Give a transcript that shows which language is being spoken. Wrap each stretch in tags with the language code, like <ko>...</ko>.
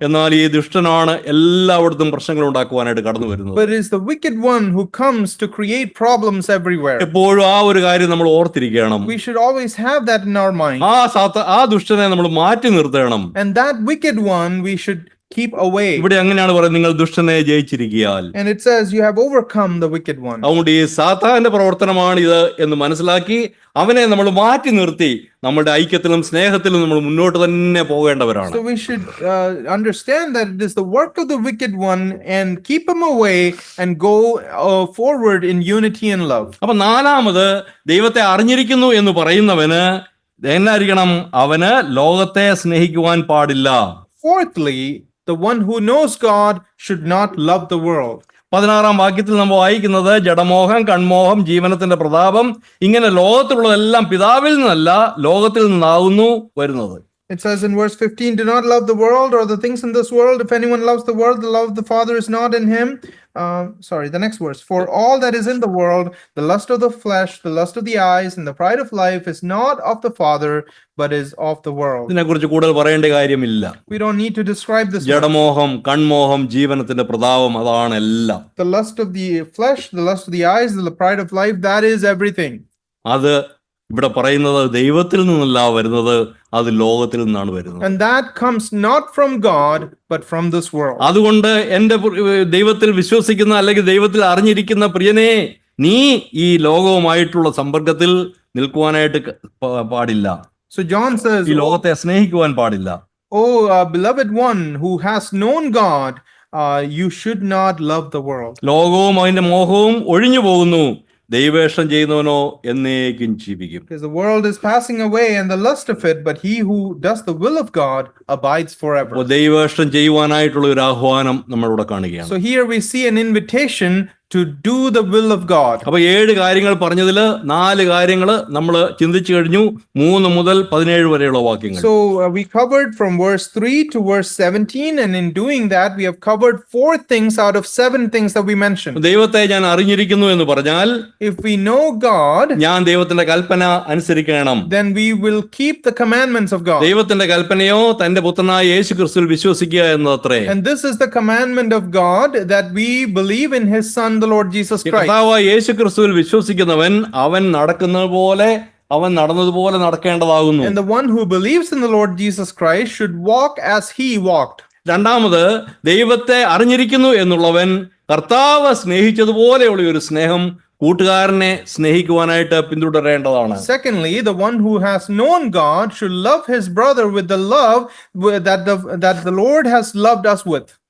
<ml>എന്നാൽ ഈ ദുഷ്ടനാണ് എല്ലായിടത്തും പ്രശ്നങ്ങൾ ഉണ്ടാക്കുവാനായിട്ട് കടന്നു വരുന്നത്.</ml> <en>But it is the wicked one who comes to create problems everywhere.</en> <ml>എപ്പോഴും ആ ഒരു കാര്യം നമ്മൾ ഓർത്തിരിക്കണം.</ml> <en>We should always have that in our mind.</en> <ml>ആ ദുഷ്ടനെ നമ്മൾ മാറ്റി നിർത്തണം.</ml> <en>And that wicked one we should keep away.</en> <ml>ഇവിടെ അങ്ങനെയാണ് പറയുന്നത്, നിങ്ങൾ ദുഷ്ടനെ ജയിച്ചിരിക്കയാൽ.</ml> <en>And it says, you have overcome the wicked one.</en> <ml>അതുകൊണ്ട് ഈ സാത്താന്റെ പ്രവർത്തനമാണ് ഇത് എന്ന് മനസ്സിലാക്കി അവനെ നമ്മൾ മാറ്റി നിർത്തി നമ്മുടെ ഐക്യത്തിലും സ്നേഹത്തിലും നമ്മൾ മുന്നോട്ട് തന്നെ പോകേണ്ടവരാണ്.</ml> <en>So we should understand that it is the work of the wicked one and keep him away and go forward in unity and love.</en> <ml>അപ്പൊ നാലാമത്, ദൈവത്തെ അറിഞ്ഞിരിക്കുന്നു എന്ന് പറയുന്നവന് എന്നായിരിക്കണം? അവന് ലോകത്തെ സ്നേഹിക്കുവാൻ പാടില്ല.</ml> <en>Fourthly, the one who knows God should not love the world.</en> <ml>16-ാം വാക്യത്തിൽ നമ്മൾ വായിക്കുന്നത്, ജഡമോഹം, കൺമോഹം, ജീവനത്തിന്റെ പ്രതാപം, ഇങ്ങനെ ലോകത്തിലുള്ളതെല്ലാം പിതാവിൽ നിന്നല്ല ലോകത്തിൽ നിന്നാകുന്നു വരുന്നത്.</ml> <en>It says in verse 15, do not love the world or the things in this world. If anyone loves the world, the love of the Father is not in him. The next verse. For all that is in the world, the lust of the flesh, the lust of the eyes, and the pride of life is not of the Father, but is of the world.</en> <ml>ഇതിനെക്കുറിച്ച് കൂടുതൽ പറയേണ്ട കാര്യമില്ല.</ml> <en>We don't need to describe this.</en> <ml>ജഡമോഹം, കൺമോഹം, ജീവനത്തിന്റെ പ്രതാപം, അതാണ് എല്ലാം.</ml> <en>The lust of the flesh, the lust of the eyes, the pride of life, that is everything.</en> <ml>അത് ഇവിടെ പറയുന്നത് ദൈവത്തിൽ നിന്നല്ല വരുന്നത്, അത് ലോകത്തിൽ നിന്നാണ് വരുന്നത്.</ml> <en>And that comes not from God, but from this world.</en> <ml>അതുകൊണ്ട് എന്റെ ദൈവത്തിൽ വിശ്വസിക്കുന്ന അല്ലെങ്കിൽ ദൈവത്തിൽ അറിഞ്ഞിരിക്കുന്ന പ്രിയനെ, നീ ഈ ലോകവുമായിട്ടുള്ള സമ്പർക്കത്തിൽ നിൽക്കുവാനായിട്ട് പാടില്ല.</ml> <en>So John says,</en> <ml>ഈ ലോകത്തെ സ്നേഹിക്കുവാൻ പാടില്ല.</ml> <en>Oh, beloved one who has known God, you should not love the world.</en> <ml>ലോകവും അതിന്റെ മോഹവും ഒഴിഞ്ഞു പോകുന്നു, ദൈവേഷ്ടം ചെയ്യുന്നവനോ എന്നേക്കും ജീവിക്കും.</ml> <en>Because the world is passing away and the lust of it, but he who does the will of God abides forever.</en> <ml>ദൈവേഷ്ടം ചെയ്യുവാനായിട്ടുള്ള ഒരു ആഹ്വാനം നമ്മളിവിടെ കാണുകയാണ്.</ml> <en>So here we see an invitation to do the will of God.</en> <ml>അപ്പൊ 7 കാര്യങ്ങൾ പറഞ്ഞതിൽ 4 കാര്യങ്ങൾ നമ്മൾ ചിന്തിച്ചു കഴിഞ്ഞു, 3 മുതൽ 17 വരെയുള്ള വാക്യങ്ങൾ.</ml> <en>So we covered from verse 3 to verse 17, and in doing that we have covered 4 things out of 7 things that we mentioned.</en> <ml>ദൈവത്തെ ഞാൻ അറിഞ്ഞിരിക്കുന്നു എന്ന് പറഞ്ഞാൽ,</ml> <en>If we know God,</en> <ml>ഞാൻ ദൈവത്തിന്റെ കൽപ്പന അനുസരിക്കണം.</ml> <en>then we will keep the commandments of God.</en> <ml>ദൈവത്തിന്റെ കൽപ്പനയോ തന്റെ പുത്രനായ യേശു ക്രിസ്തുവിൽ വിശ്വസിക്കുക എന്നത്രേ.</ml> <en>And this is the commandment of God, that we believe in his son the Lord Jesus Christ.</en> <ml>കർത്താവായ യേശു ക്രിസ്തുവിൽ വിശ്വസിക്കുന്നവൻ അവൻ നടക്കുന്നതുപോലെ അവൻ നടന്നതുപോലെ നടക്കേണ്ടതാകുന്നു.</ml> <en>And the one who believes in the Lord Jesus Christ should walk as he walked.</en> <ml>രണ്ടാമത്, ദൈവത്തെ അറിഞ്ഞിരിക്കുന്നു എന്നുള്ളവൻ കർത്താവ് സ്നേഹിച്ചതുപോലെയുള്ള ഒരു സ്നേഹം കൂട്ടുകാരനെ സ്നേഹിക്കുവാനായിട്ട് പിന്തുടരേണ്ടതാണ്.</ml> <en>Secondly, the one who has known God should love his brother with the love that the Lord has loved us with.</en>